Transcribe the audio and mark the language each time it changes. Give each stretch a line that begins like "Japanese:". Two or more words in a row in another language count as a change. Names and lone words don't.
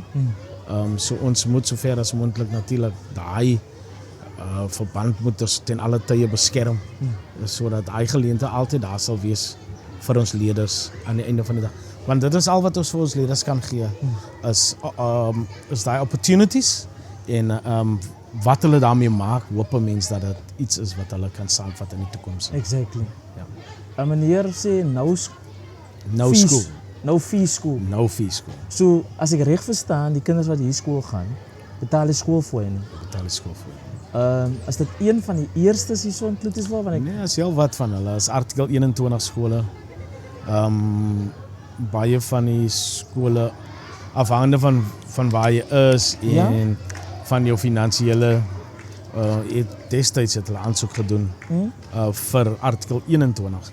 Afrikaans: So ons moet sover as moontlik natuurlik daai verband moet ons ten alle tye beskerm sodat daai geleentheid altyd daar sal wees vir ons leerders aan die einde van die dag. Want dit is al wat ons vir ons leerders kan gee is daai opportunities en wat hulle daarmee maak, hoop 'n mens dat dit iets is wat hulle kan saamvat in die toekoms. Exactly. Ja. Meneer sê
English: No fees, school. No fee school. No fee school.
Afrikaans: So as ek reg verstaan, die kinders wat hier skool gaan, betaal die skoolfooie nie. Betaal die skool vir. Is dit een van die eerstes hier so in Kloetiswil want ek Nee, is heel wat van hulle. Is artikel 21 skole. Baie van die skole afhangende van waar jy is en van jou finansiële destyds het hulle aansoek gedoen vir artikel 21.